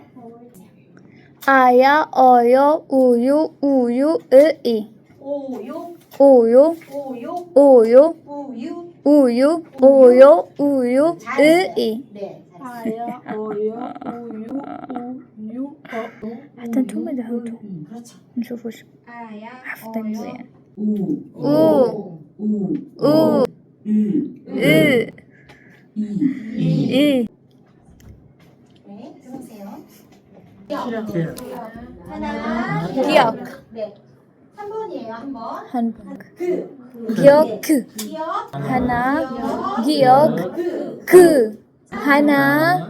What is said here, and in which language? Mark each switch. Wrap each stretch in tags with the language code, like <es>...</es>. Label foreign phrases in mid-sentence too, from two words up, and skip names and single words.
<ar>ايا اويو اويو اويو اي اويو اويو اويو اويو اويو اويو اي ايا اويو اويو اويو. حتى نتوما دعوتو نشوف واش حفظين مزيان. او او اي اي.</ar> <ko>기억. 네. 한 번이에요, 한 번. 한번. 그. 기억. 기억. 하나. 기억. 그. 하나.</ko>